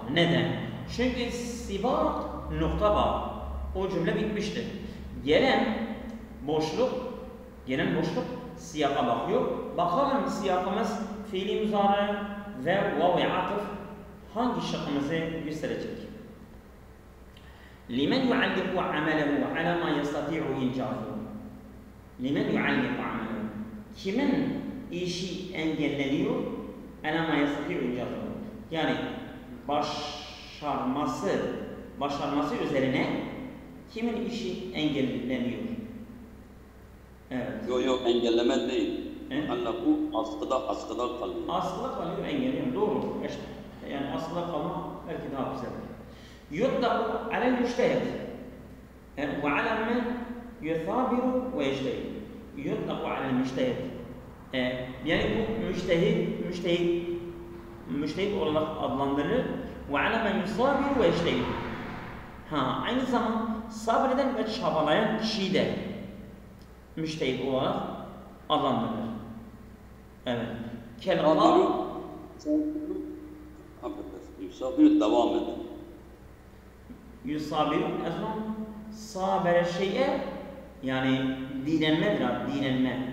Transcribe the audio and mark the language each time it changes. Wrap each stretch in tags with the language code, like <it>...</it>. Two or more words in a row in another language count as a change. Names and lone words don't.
<tr>Neden? Çünkü sibak nokta var. O cümle bitmiştir. Gelen boşluk siyaka bakıyor. Bakalım siyakımız fiili muzari ve vav-i atıf hangi şıkkımızı gösterecek?</tr> <ar>لمن يعلق عمله على ما يستطيع إنجازه. لمن يعلق عمله.</ar> <tr>Kimin işi engelleniyor?</tr> <ar>على ما يستطيع إنجازه.</ar> <tr>Yani başarması üzerine kimin işi engelleniyor? Evet. Yok engelleme değil. Allaku askıda kalıyor. Askıda kalıyor, engelliyor. Doğru. İşte. Yani askıda kalma belki daha güzel.</tr> <ar>يطلق على المجتهد وعلى من يثابر ويجتهد. يطلق على المجتهد.</ar> <tr>Yani bu müştehid olarak adlandırılır.</tr> <ar>وعلى من يثابر ويجتهد.</ar> <tr>Aynı zamanda sabreden ve çabalayan kişi de müştehid olarak adlandırılır. Evet. Yusabiru devam eden. Yusabiru ezman sabere şeye yani direnmedir abi, direnme.</tr>